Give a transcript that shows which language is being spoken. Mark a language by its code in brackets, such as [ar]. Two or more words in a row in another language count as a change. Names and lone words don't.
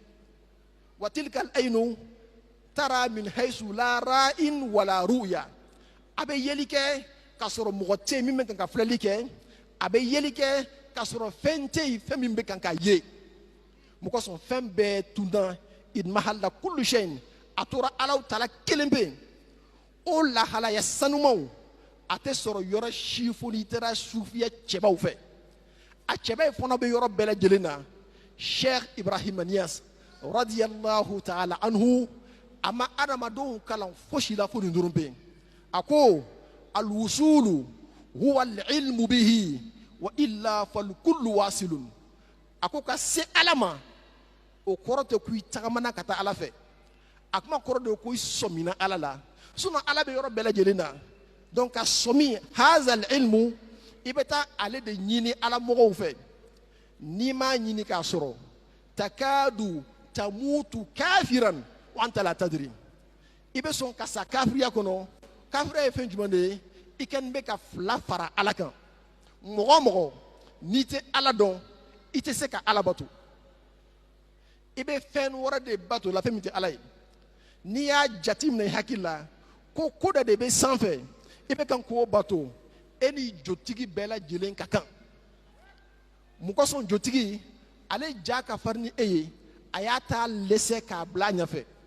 [ar] وتلك العين ترى من حيث لا رائي ولا رؤية [bm] a bɛ yeli kɛ k'a sɔrɔ mɔgɔ tɛ yen min bɛ kan ka filɛli kɛ a bɛ yeli kɛ k'a sɔrɔ fɛn tɛ yen fɛn min bɛ kan ka ye mɔgɔ sɔn fɛn bɛɛ tunda [ar] اضمحل كل شيء [bm] a tora Alahu Taala kelen bɛ yen o lahalaya sanumaw a tɛ sɔrɔ yɔrɔ si fo n'i taara sufiya cɛbaw fɛ a cɛba fana bɛ yɔrɔ bɛɛ lajɛlen na Sheikh Ibrahim Niyas [ar] رضي الله تعالى عنه [bm] a ma adamadenw kalan fosi la fo nin dɔrɔn bɛ yen a ko [ar] الوصول هو العلم به وإلا فالكل واصل [bm] a ko ka se ala ma o kɔrɔ tɛ ko i tagamana ka taa ala fɛ a kuma kɔrɔ de ko i sɔmina ala la sinon ala bɛ yɔrɔ bɛɛ lajɛlen na donc ka sɔmi [ar] هذا العلم [bm] i bɛ taa ale de ɲini ala mɔgɔw fɛ n'i m'a ɲini k'a sɔrɔ [ar] تكاد تموت كافرا وأنت لا تدري [bm] i bɛ sɔn ka sa kafiriya kɔnɔ kafiriya ye fɛn jumɛn de ye i kɛni bɛ ka fila fara ala kan mɔgɔ o mɔgɔ n'i tɛ ala dɔn i tɛ se ka ala bato i bɛ fɛn wɛrɛ de bato la fɛn min tɛ ala ye n'i y'a jate minɛ i hakili la ko ko dɔ de bɛ sanfɛ i bɛ kan k'o bato e ni jotigi bɛɛ lajɛlen ka kan mun kosɔn jotigi ale ja ka farin ni e ye a y'a ta lɛsɛ k'a bila a ɲɛfɛ